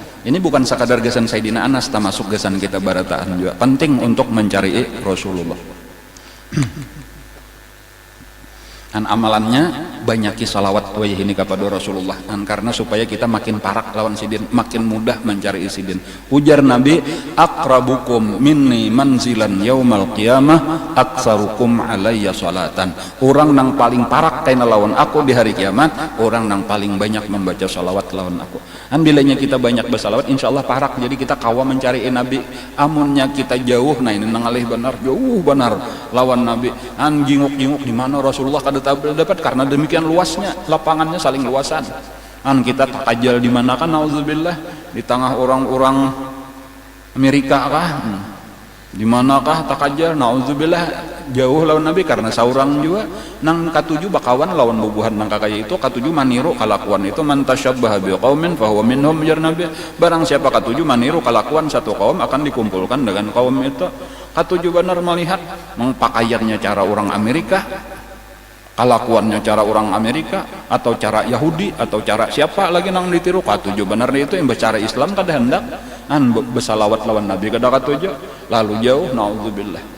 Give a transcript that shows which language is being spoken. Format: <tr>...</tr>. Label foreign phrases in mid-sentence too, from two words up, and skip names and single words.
<bjn>Ini bukan sekadar gasan Sayyidina Anas, termasuk gasan kita barataan juga. Penting untuk mencari Rasulullah. Dan amalannya banyaki salawat ini kepada Rasulullah, karena supaya kita makin parak lawan sidin, makin mudah mencari sidin.</bjn> <ar>Ujar Nabi, أقربكم مني منزلا يوم القيامة أكثركم علي صلاة.</ar> <bjn>Orang nang paling parak kaina lawan aku di hari kiamat, orang nang paling banyak membaca salawat lawan aku. Bilanya kita banyak bersalawat, insyaallah parak. Jadi kita kawa mencari Nabi. Amunnya kita jauh, nah ini nangalih benar, jauh benar lawan Nabi. Jinguk-jinguk di mana Rasulullah kada dapat, karena demikian luasnya lapangannya, saling luasan. Kita takajal di mana kan, nauzubillah, di tengah orang-orang Amerika kah, di manakah takajal, nauzubillah, jauh lawan Nabi. Karena saurang juga nang katuju bakawan lawan bubuhan nang kakaya itu, katuju maniru kalakuan itu,</bjn> <ar>من تشبه بقوم فهو منهم,</ar> <bjn>jar Nabi. Barang siapa katuju maniru kalakuan satu kaum, akan dikumpulkan dengan kaum itu. Katuju benar melihat pakaiannya cara orang Amerika, kalakuannya cara orang Amerika, atau cara Yahudi, atau cara siapa lagi nang ditiru. Katuju benar itu yang bercara Islam kada hendak bersalawat lawan Nabi kada katuju, lalu jauh, naudzubillah.</bjn>